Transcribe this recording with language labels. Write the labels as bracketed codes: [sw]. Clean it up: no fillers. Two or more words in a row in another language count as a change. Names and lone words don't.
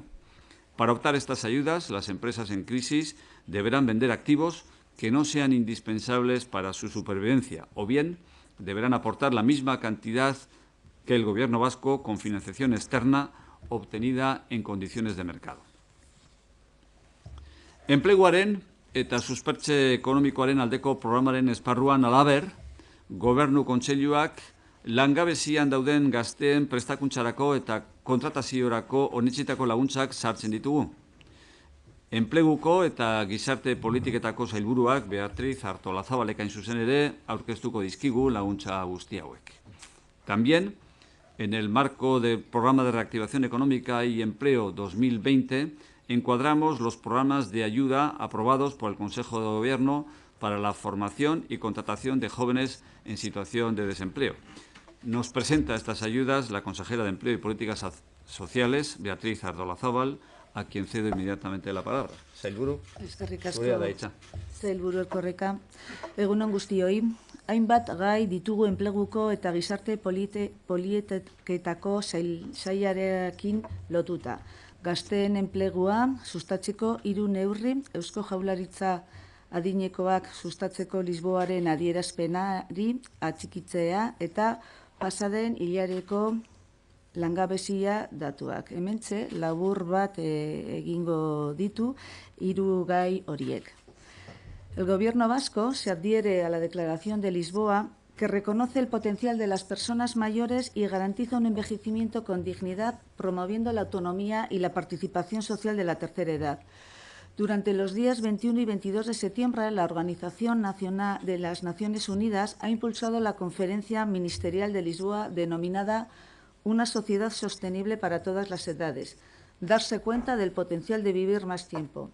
[es] Para optar estas ayudas, las empresas en crisis deberán vender activos que no sean indispensables para su supervivencia, o bien deberán aportar la misma cantidad que el Gobierno vasco con financiación externa obtenida en condiciones de mercado. [eu] Enpleguaren eta suspertze ekonomikoaren aldeko programaren esparruan halaber, Gobernu Kontseiluak langabezian dauden gazteen prestakuntzarako eta kontrataziorako onetsitako laguntzak sartzen ditugu. Enpleguko eta gizarte politiketako sailburuak Beatriz Artolazabal hain zuzen ere aurkeztuko dizkigu laguntza guzti hauek. [es] También, en el marco del Programa de Reactivación Económica y Empleo 2020, encuadramos los programas de ayuda aprobados por el Consejo de Gobierno para la formación y contratación de jóvenes en situación de desempleo. Nos presenta estas ayudas la consejera de Empleo y Políticas Sociales, Beatriz Artolazabal, a quien cedo inmediatamente la palabra. [eu] Sailburu, zurea da hitza. Sailburu Erkorreka, egunon guztioi, hainbat gai ditugu enpleguko eta gizarte politiketako sailarekin lotuta. Gazteen enplegua sustatzeko 3 neurri, Eusko Jaurlaritza adinekoak sustatzeko Lisboaren adierazpenari atxikitzea eta pasaden hilareko langabezia datuak. Hementxe, labur bat egingo ditu 3 gai horiek. [es] El Gobierno vasco se adhiere a la Declaración de Lisboa que reconoce el potencial de las personas mayores y garantiza un envejecimiento con dignidad, promoviendo la autonomía y la participación social de la tercera edad. Durante los días 21 y 22 de septiembre, la Organización Nacional de las Naciones Unidas ha impulsado la Conferencia Ministerial de Lisboa denominada Una sociedad sostenible para todas las edades, darse cuenta del potencial de vivir más tiempo.